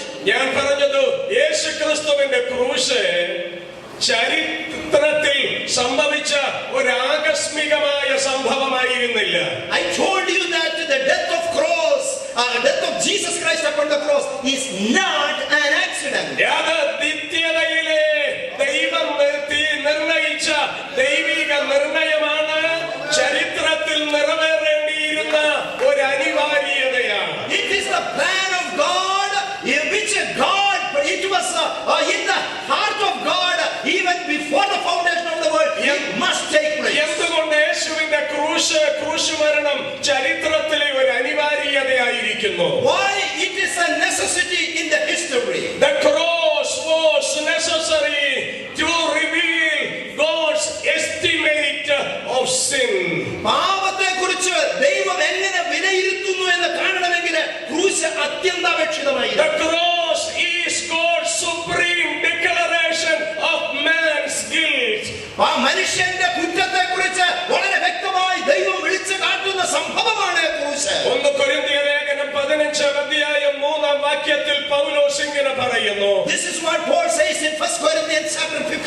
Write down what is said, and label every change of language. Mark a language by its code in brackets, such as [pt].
[ml] ഞാൻ പറഞ്ഞത് യേശു ക്രിസ്തുവിന്റെ ക്രൂശ് ചരിത്രത്തിൽ സംഭവിച്ച ഒരു ആകസ്മികമായ സംഭവമായിരുന്നില്ല. [en] I told you that the death of Jesus Christ upon the cross is not an accident. [ml] അത് നിത്യതയിലെ ദൈവം നിർണയിച്ച ദൈവിക നിർണയമാണ്. ചരിത്രത്തിൽ നിറവേറേണ്ടിയിരുന്ന ഒരു അനിവാര്യതയാണ്. [en] It is the plan of God, in which God, it was in the heart of God, even before the foundation of the world, it must take place. [ml] എന്തുകൊണ്ട് യേശുവിന്റെ ക്രൂശ് മരണം ചരിത്രത്തിലെ ഒരു അനിവാര്യതയായിരിക്കുന്നു? [en] Why it is a necessity in the history? The cross was necessary to reveal God's estimate of sin. [ml] പാപത്തെ കുറിച്ച് ദൈവം എങ്ങനെ വിലയിരുത്തുന്നു എന്ന് കാണണമെങ്കിൽ ക്രൂശ് അത്യന്താപേക്ഷിതമായി. [en] The cross is God's supreme declaration of man's guilt. [ml] ആ മനുഷ്യന്റെ കുറ്റത്തെ കുറിച്ച് വളരെ വ്യക്തമായി ദൈവം വിളിച്ചു കാട്ടുന്ന സംഭവമാണ് ക്രൂശ്. 1 കൊരിന്ത്യർ ലേഖനം 15:3 പൗലോസ് ഇങ്ങനെ പറയുന്നു. [en] This is what Paul says in 1 Corinthians chapter 15.